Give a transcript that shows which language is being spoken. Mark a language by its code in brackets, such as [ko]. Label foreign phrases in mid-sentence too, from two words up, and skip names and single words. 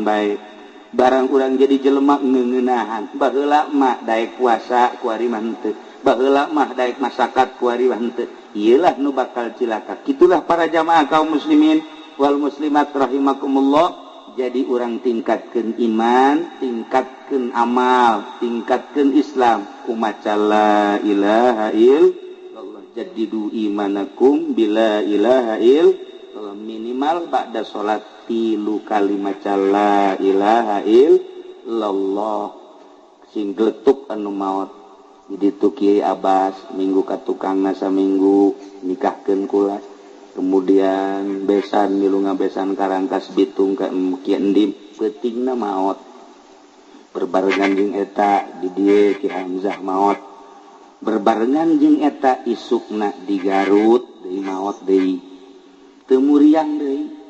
[su] bae barang urang jadi jelema ngeuneunahan baheula mah daek puasa kuari mah henteu baheula mah daek masakat kuari mah henteu iyalah nu bakal cilaka kitulah para jamaah kaum [ar] المسلمين والمسلمات رحمكم الله [su] jadi urang tingkatkeun iman tingkatkeun amal tingkatkeun Islam kumaca [ar] لا إله إلا الله جددوا إيمانكم بلا إله إلا الله [su] minimal ba'da salat 3 kali maca [ar] لا إله [su] illallah sing gletuk anu maot jadi tu Kiai Abbas minggu ka tukangna saminggu nikahkeun kula kemudian besan milu ngabesan karangkas bitung ka Kiai Endim peutingna maot berbarengan jeung eta di dieu Ki Hamzah maot berbarengan jeung eta isukna di Garut deui maot deui teu muriang deui